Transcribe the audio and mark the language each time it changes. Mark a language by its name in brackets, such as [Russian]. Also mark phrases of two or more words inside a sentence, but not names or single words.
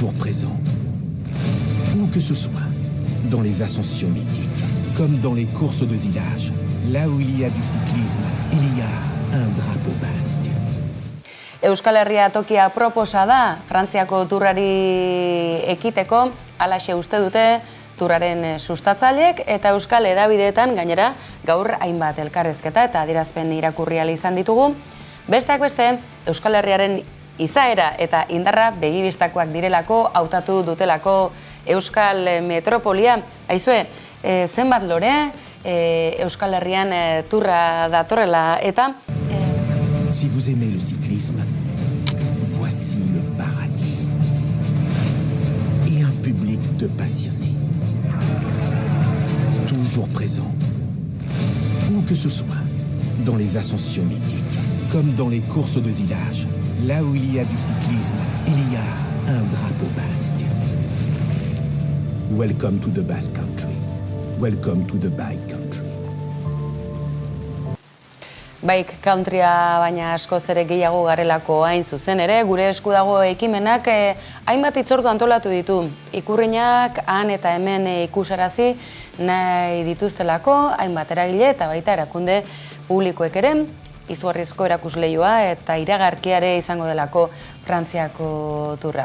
[French] présent. Où que ce soit, dans les ascensions mythiques, comme dans les courses de village, là où il y a du cyclisme, il y a un drapeau basque. [Basque] Euskal Herria tokia proposa da Frantziako turrari ekiteko, halaxe uste dute turraren sustatzaileek eta euskal hedabideetan gainera gaur hainbat elkarrizketa eta adierazpen irakurri ahal izan ditugu. Besteak beste, Euskal Herriaren izaera eta indarra begibistakoak direlako, hautatu dutelako Euskal Metropolia. Aizue, zenbat lore Euskal Herrian turra datorrela eta... [French] Si vous aimez le cyclisme, voici le paradis. Et un public de passionnés. Toujours présent. Où que ce soit, dans les ascensions mythiques, comme dans les courses de village, là où il y a du cyclisme, il y a un drapeau basque. [English] Welcome to the Basque Country. Welcome to the Bike Country. [Basque] Bike countrya baina askoz ere gehiago garelako hain zuzen ere, gure esku dago ekimenak hainbat hitzordu antolatu ditu. Ikurriñak han eta hemen ikusarazi nahi dituztelako, hainbat eragile eta baita erakunde publikoek ere, izugarrizko erakusleioa eta iragarkiare izango delako Frantziako turra.